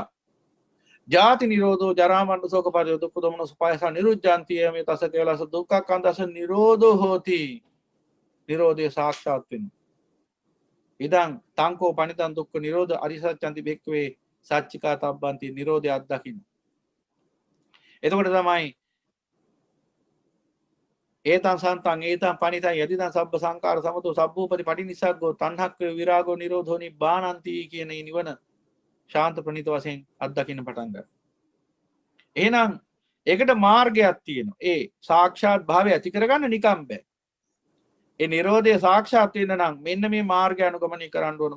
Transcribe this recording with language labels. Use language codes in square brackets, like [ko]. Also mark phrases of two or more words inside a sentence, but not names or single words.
[pi] ජාති නිරෝධෝ ජරා මරණ ශෝක පරිදේ දුක්ඛ දෝමන සුපායස නිරුද්ධාන්ති මේ තස කේවලස දුක්ඛ කන්දස නිරෝධෝ හෝති. [si] නිරෝධය සාක්ෂාත් වෙනවා. [pi] ඉදං තංකෝ පනිතං දුක්ඛ නිරෝධ අරිසත්‍යන්ති බෙක්කවේ සච්චිකා තබ්බන්ති [si] නිරෝධය අත්දකින්න. එතකොට තමයි [pi] ඒතං සන්තං ඒතං පනිතං යදිදං සබ්බ සංකාර සමතෝ සබ්බූපති පටිනිස්සග්ගෝ තණ්හක්ඛ විරාගෝ නිරෝධෝ නිබ්බානන්ති [si] කියන නිවන ශාන්ත ප්‍රණීත වශයෙන් අත්දකින්න පටන් ගන්නවා. එහෙනම් ඒකට මාර්ගයක් තියෙනවා. ඒ සාක්ෂාත් භාවය ඇති කරගන්න නිකම් බෑ. ඒ නිරෝධය සාක්ෂාත් වෙන්න නම් මෙන්න මේ මාර්ගය අනුගමනය කරන්න ඕන.